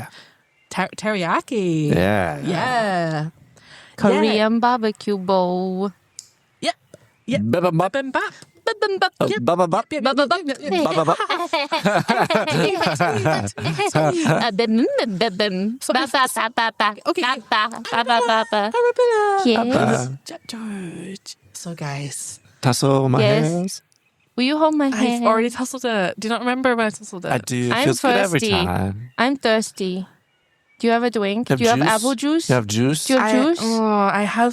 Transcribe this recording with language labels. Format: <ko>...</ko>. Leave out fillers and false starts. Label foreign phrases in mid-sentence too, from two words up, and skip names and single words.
<en>Teriyaki. Yeah. Yeah. Korean barbecue bowl. Yep. Baba Bim bap. Bibimbap. Baba baba. Yep. Baba baba. Bim. So Ba, if- ba, ba, ba, ba. Okay. Ba, ba, ba, ba, ba, ba. Yes. George. So, guys, Tussle my Yes. hairs. Will you hold my I've hand? already tussled it. Do you not remember when I tussled it? I do. It I'm feels good every thirsty. time. I'm thirsty. Do you have a drink? You Do you have juice? apple juice? You have juice? Do you have juice? I have.</en>